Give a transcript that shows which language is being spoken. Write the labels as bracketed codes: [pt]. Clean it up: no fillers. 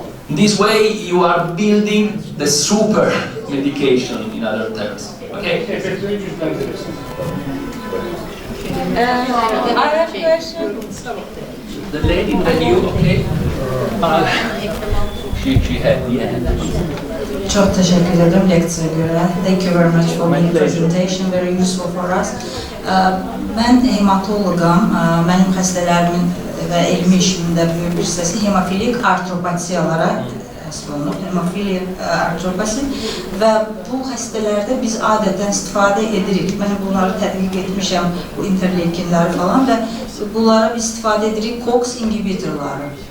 [en] This way you are building the super medication in other terms. Okay? I have a question. The lady with you, okay? She had the end. [az] Çox təşəkkür edirəm leksiyaya görə. [en] Thank you very much for the presentation, very useful for us. [az] Mən hematoloqam, mənim xəstələrimin və elmi işimin də böyük bir hissəsi hemofilik artropatiyalara həsr olunur, hemofilik artropasi və bu xəstələrdə biz adətən istifadə edirik. Mən bunları tədqiq etmişəm, bu interleykinləri falan və bunlara biz istifadə edirik COX inhibitorları.